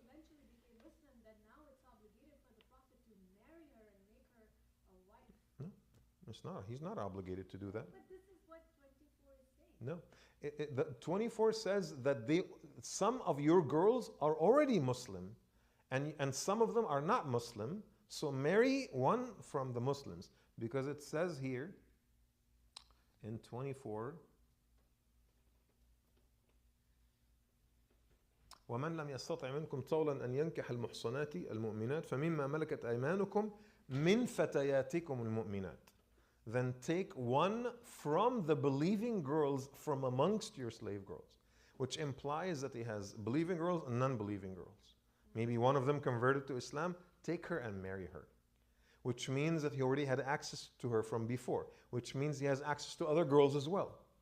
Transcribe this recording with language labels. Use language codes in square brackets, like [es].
[en] She eventually became Muslim, then now it's obligated for the Prophet to marry her and make her a wife. No, it's not. He's not obligated to do that. But this is what 24 is saying. No. The 24 says that some of your girls are already Muslim, and some of them are not Muslim, so marry one from the Muslims. Because it says here in 24, [ar] ومن لم يستطع منكم طولا أن ينكح المحصنات المؤمنات فمما ملكت أيمانكم من فتياتكم المؤمنات. [en] Then take one from the believing girls from amongst your slave girls, which implies that he has believing girls and non-believing girls. Maybe one of them converted to Islam, take her and marry her. Which means that he already had access to her from before, which means he has access to other girls as well.